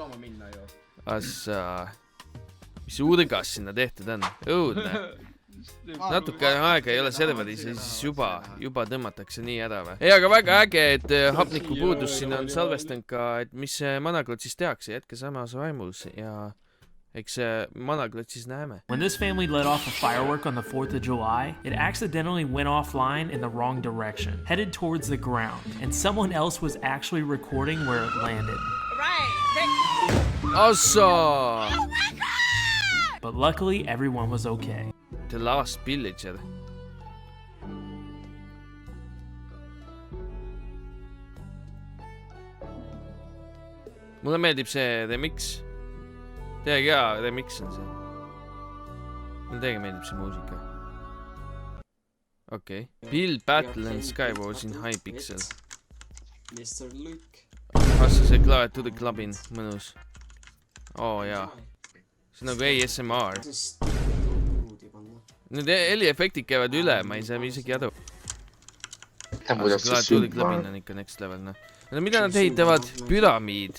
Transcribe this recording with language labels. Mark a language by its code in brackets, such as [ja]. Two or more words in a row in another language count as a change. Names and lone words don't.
[et] Mis urgas sinna tehtud on? Õudne. Natuke aega ei ole serveris ja siis juba tõmmatakse nii ära või? Ei, aga väga äge, et hapniku puudus siin on salvestanud ka, et mis Manaklot siis tehakse, jätke samas vaimus ja eks Manaklotis näeme. [en] When this family let off a firework on the 4th of July, it accidentally went offline in the wrong direction, headed towards the ground, and someone else was actually recording where it landed. [et] Ossa! [en] But luckily, everyone was okay. The Last Villager. [et] Mulle meeldib see remix. Teagi hea remix on see. Mulle teagi meeldib see muusika. Okei. [en] Build Battle and Skywars in Hypixel. Mr. Luke. [et] See klaviatuuri klabin, mõnus. Jaa. See on nagu ASMR. Need heliefektid käivad üle, ma ei saa isegi aru. Klaviatuuri klabin on ikka [en] next level, [et] noh. Mida nad ehitavad? Püramiid.